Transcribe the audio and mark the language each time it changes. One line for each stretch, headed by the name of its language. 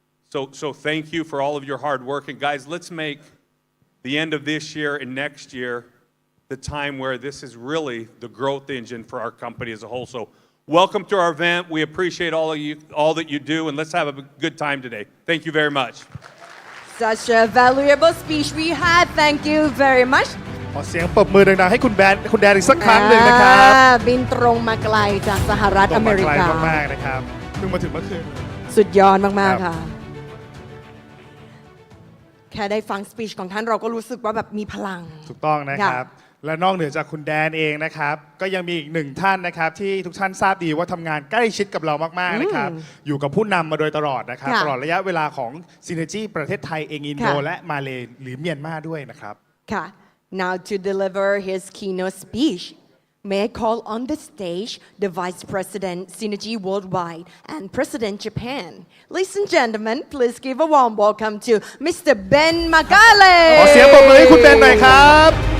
English: So thank you for all of your hard work. And guys, let's make the end of this year and next year the time where this is really the growth engine for our company as a whole. So welcome to our event. We appreciate all that you do, and let's have a good time today. Thank you very much. Such a valuable speech we had. Thank you very much.
Thai: ขอเสียงปรบมือดังๆให้คุณแดนอีกสักครั้งหนึ่งนะครับ บินตรงมาไกลจากสหรัฐอเมริ ตรง กา ไกลมากๆนะครับเพิ่งมาถึงเมื่อคืน สุดยอดมาก ครับ ๆ ค่ะ แค่ได้ฟังสปีชของท่านเราก็รู้สึกว่าแบบมีพลัง ถูกต้องนะครับ และนอกเหนือจากคุณแดนเองนะครับ ก็ยังมีอีกหนึ่งท่านนะครับ ที่ทุกท่านทราบดีว่าทำงานใกล้ชิดกับเรามากๆนะครับ อยู่กับผู้นำมาโดยตลอดนะครับ ค่ะ ตลอดระยะเวลาของซินเนจีประเทศไทยเองอินโด ค่ะ และมาเลหรือเมียนมาด้วยนะครับ
English: ค่ะ Now to deliver his keynote speech may I call on the stage the Vice President Synergy Worldwide and President Japan. Ladies and gentlemen, please give a warm welcome to Mr. Ben Magale.
Thai: ขอเสียงปรบมือให้คุณเบนหน่อยครับ